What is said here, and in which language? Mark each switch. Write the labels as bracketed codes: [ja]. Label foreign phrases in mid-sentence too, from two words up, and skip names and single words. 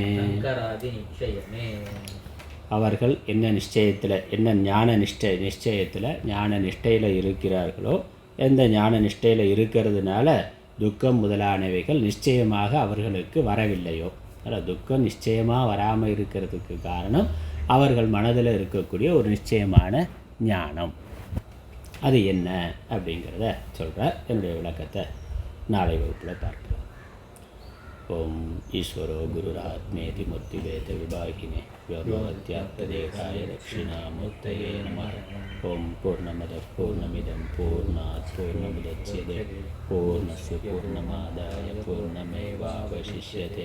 [ta] அவர்கள் என்ன நிச்சயத்தில், என்ன ஞான நிச்சயத்தில் ஞான நிஷ்டையில் இருக்கிறார்களோ, எந்த ஞான நிஷ்டையில் இருக்கிறதுனால துக்கம் முதலானவைகள் நிச்சயமாக அவர்களுக்கு வரவில்லையோ, அதில் துக்கம் நிச்சயமாக வராமல் இருக்கிறதுக்கு காரணம் அவர்கள் மனதில் இருக்கக்கூடிய ஒரு நிச்சயமான ஞானம். அது என்ன அப்படிங்கிறத சொல்கிறார். என்னுடைய விளக்கத்தை நாளை வகுப்பில் பார்க்கலாம். [sa] ओम ईश्वरो गुरुरात्मेति मूर्तिभेदविभागिने व्योमवद्व्याप्तदेहाय दक्षिणामूर्तये नमः। ओम पूर्णमदः पूर्णमिदं पूर्णात् पूर्णमुदच्यते पूर्णस्य पूर्णमादाय पूर्णमेवावशिष्यते।